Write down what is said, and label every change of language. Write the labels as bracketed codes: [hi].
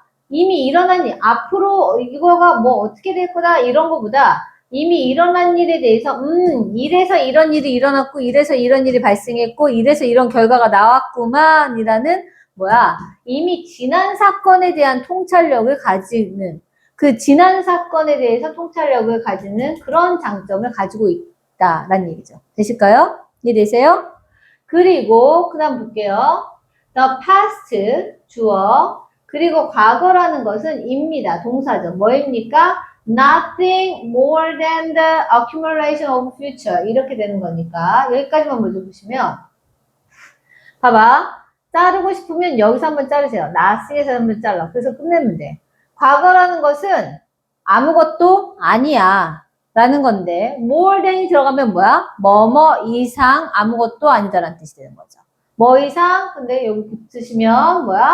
[ko] 이미 일어난 일, 앞으로 이거가 뭐 어떻게 될 거다 이런 거보다 이미 일어난 일에 대해서 이래서 이런 일이 일어났고 이래서 이런 일이 발생했고 이래서 이런 결과가 나왔구만 이라는 이미 지난 사건에 대한 통찰력을 가지는 그 지난 사건에 대해서 통찰력을 가지는 그런 장점을 가지고 있다라는 얘기죠. 되실까요? 이해되세요? 그리고 그 다음 볼게요. [en] The past, 주어. [ko] 그리고 과거라는 것은 입니다. 동사죠. 뭐입니까? [en] Nothing more than the accumulation of future. [ko] 이렇게 되는 거니까 여기까지만 먼저 보시면 봐봐. 자르고 싶으면 여기서 한번 자르세요. nothing에서 한번 잘라. 그래서 끝내면 돼. 과거라는 것은 아무것도 아니야. 라는 건데 more than이 들어가면 뭐뭐 이상 아무것도 아니다라는 뜻이 되는 거죠. 뭐 이상 근데 여기 붙으시면